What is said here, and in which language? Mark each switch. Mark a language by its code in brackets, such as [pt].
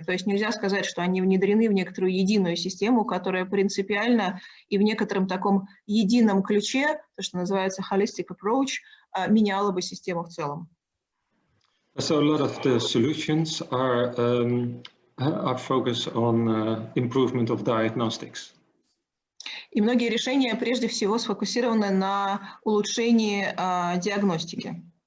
[ru] То есть нельзя сказать, что они внедрены в некоторую единую систему, которая принципиально и в некотором таком едином ключе, то, что называется holistic approach, меняла бы систему в целом. [en] So a lot of the solutions are focused on improvement of diagnostics. [ru] И многие решения прежде всего сфокусированы на улучшении диагностики.